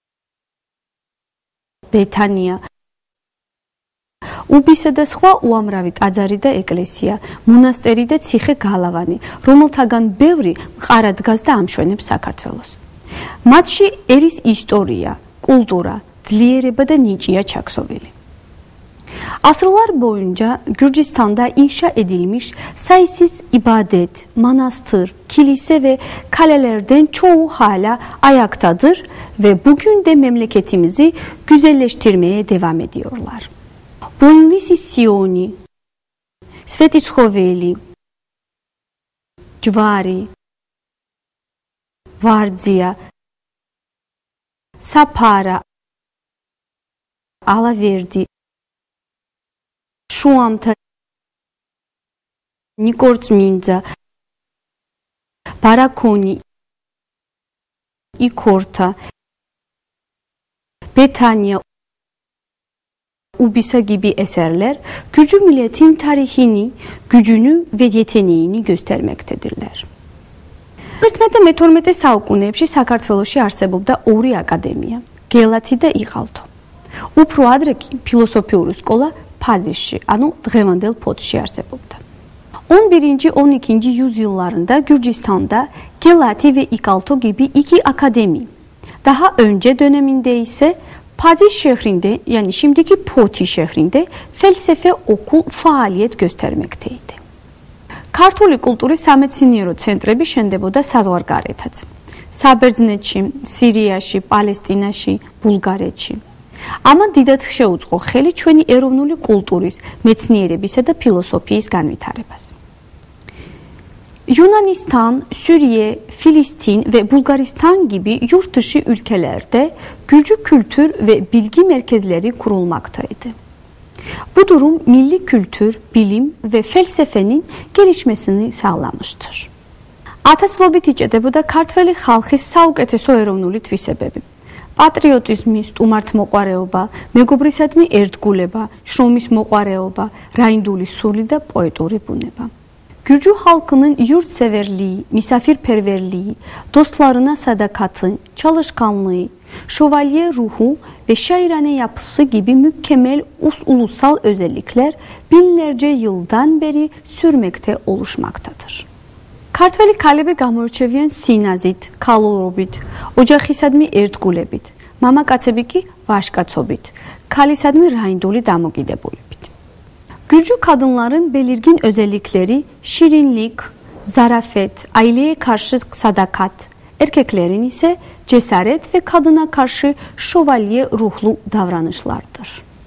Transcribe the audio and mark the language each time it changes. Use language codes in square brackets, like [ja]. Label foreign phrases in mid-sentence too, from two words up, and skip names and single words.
[ka] ბეთანია, უბისა და სხვა უამრავი ტაძარი და ეკლესია, მონასტერი და ციხე გალავანი, რომელთაგან ბევრი მყარ დგას და ამშვენებს საქართველოს. მათში ერის ისტორია, კულტურა, ძლიერება და ნიჭია çaksovili. [tr] Asırlar boyunca Gürcistan'da inşa edilmiş sayısız ibadet, manastır, kilise ve kalelerden çoğu hala ayaktadır ve bugün de memleketimizi güzelleştirmeye devam ediyorlar. [ka] Bolognisi Sioni, Svetitshoveli, Jvari, Vardzia, Sapara, Alaverdi, შუამთა, ნიკორწმინდა, ბარაკონი, იკორთა, [tr] Betanya, Ubisa gibi eserler Gürcü milletin tarihini, gücünü ve yeteneğini göstermektedirler. [ka] 11-12 საუკუნეებში საქართველოში არსებობდა ორი აკადემია, გელათი და იყალთო. უფრო ადრე კი ფილოსოფიური სკოლა Pazişi, ანუ დღევანდელ ფოთში არსებობდა. [tr] 11-12 yüzyıllarında Gürcistan'da Gelati ve İkalto gibi iki akademi. Daha önce döneminde ise Paziş şehrinde, yani şimdiki Poti şehrinde felsefe okul faaliyet göstermekteydi. [ka] ქართული კულტური სამეცნიერო ცენტრები შენდებოდა საზღვარგარეთაც. საბერძნეთში, სირიაში, პალესტინაში, ბულგარეთში. Ამან დიდად შეუწყო ხელი ჩვენი ეროვნული კულტურის, მეცნიერებისა და ფილოსოფიის განვითარებას. [tr] Yunanistan, Suriye, Filistin ve Bulgaristan gibi yurt dışı ülkelerde Gürcü kültür ve bilgi merkezleri kurulmaktaydı. Bu durum milli kültür, bilim ve felsefenin gelişmesini sağlamıştır. [ka] Ათასობით იჭედებოდა ქართველი ხალხის საუკეთესო ეროვნული თვისებები. Patriotizmi, სტუმართმოყვარეობა, მეგობრისადმი ერთგულება, შრომის მოყვარეობა, რაინდული სული და პოეტური ბუნება. [tr] Gürcü halkının yurtseverliği, misafirperverliği, dostlarına sadakati, çalışkanlığı, şövalye ruhu ve şairane yapısı gibi mükemmel ulusal özellikler binlerce yıldan beri sürmekte oluşmaktadır. [ka] ქართველი ქალები გამოირჩევიან სინაზით, ქალურობით, ოჯახისადმი ერთგულებით, მამაკაცები კი ვაჟკაცობით, ქალისადმი რაინდული დამოკიდებულებით. [tr] Gürcü kadınların belirgin özellikleri şirinlik, zarafet, aileye karşı sadakat, erkeklerin ise cesaret ve kadına karşı şövalye ruhlu davranışlardır.